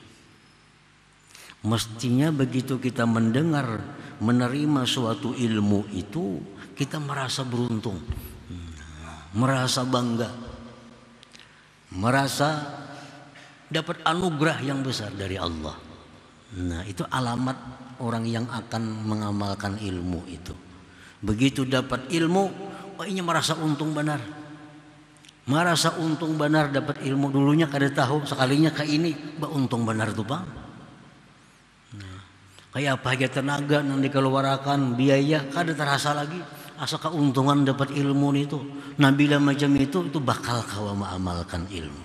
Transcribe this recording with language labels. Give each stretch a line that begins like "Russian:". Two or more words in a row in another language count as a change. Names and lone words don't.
Indonesian: Mestinya begitu kita mendengar, menerima suatu ilmu itu, kita merasa beruntung, merasa bangga, merasa dapat anugerah yang besar dari Allah. Nah, itu alamat orang yang akan mengamalkan ilmu itu. Begitu dapat ilmu, oh ini merasa untung benar.
Banjar: Merasa untung benar dapat ilmu, dulunya kada tahu, sekalinya ke ini, bah untung benar tuh Bang. Nah, kayak apa aja tenaga yang dikeluarkan, biaya kada terasa lagi. Asa keuntungan dapat ilmu itu. Nabila macam itu bakal kawa mengamalkan ilmu.